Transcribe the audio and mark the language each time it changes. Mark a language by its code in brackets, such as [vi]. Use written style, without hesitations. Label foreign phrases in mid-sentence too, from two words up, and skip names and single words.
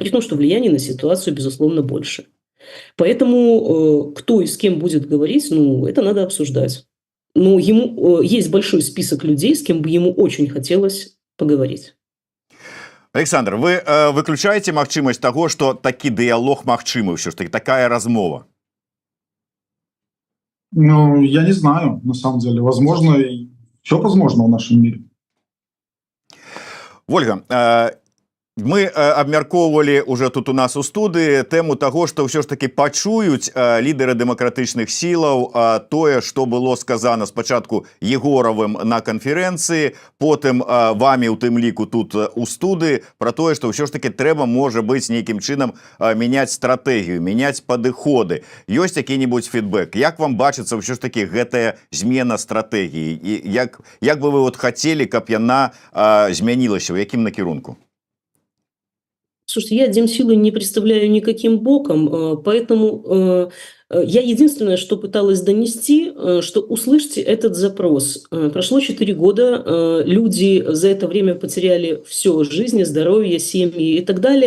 [ru] При том, что влияние на ситуацию, безусловно, больше. Поэтому кто и с кем будет говорить, ну, это надо обсуждать. Но ему есть большой список людей, с кем бы ему очень хотелось поговорить. [be] Александр, [ru] вы выключаете [be] магчымасць [ru] того, что [be] такі дыялог магчымы, ўсё ж таки такая размова? Ну, [ru] я не знаю, на самом деле. Возможно, все возможно в нашем мире. [be] Вольга, мы абмяркоўвалі уже тут у нас у студыі тэму таго, што ўсё ж таки пачуюць лідары дэмакратычных сілаў тое, што было сказана спачатку Егоравым на канферэнцыі, потым вамі у тым ліку тут у студыі, пра тое, што ўсё ж таки трэба, можа быць, нейкім чынам мяняць стратэгію, мяняць падыходы. Ёсць які-небудзь фідбэк? Як вам бачыцца ўсё ж таки гэтая змена стратэгіі? І як бы вы вот хацелі, каб яна змянілася, у якім накірунку? [ru] Слушайте, я Демсилы не представляю никаким боком, поэтому я единственное, что пыталась донести, что услышьте этот запрос. Прошло 4 года, люди за это время потеряли все: жизни, здоровье, семьи и так далее.